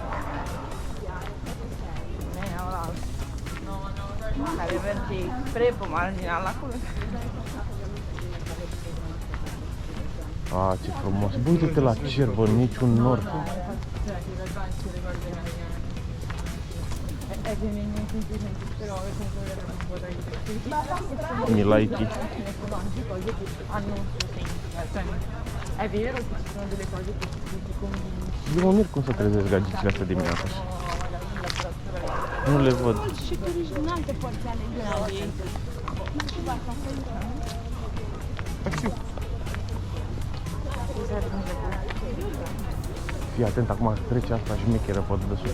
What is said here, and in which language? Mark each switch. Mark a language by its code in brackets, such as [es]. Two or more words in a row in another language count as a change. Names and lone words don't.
[ro] Care merge spre pe marginal acolo. A, ce frumos. Bă, uite-te la cer, bă, niciun nor. [it] femminile semplicemente, però comunque un po' da Milaiki. anche cose che hanno un suo senso. Cioè, è vero che ci sono delle cose che ti convinci. [ro] Eu mă mir cum să trezesc gagicile astea dimineața. Nu le văd. Și tu ești din alte părți ale Italiei. Nu știu dacă asta e. Fii atent, acum trece asta șmecheră pe dedesubt.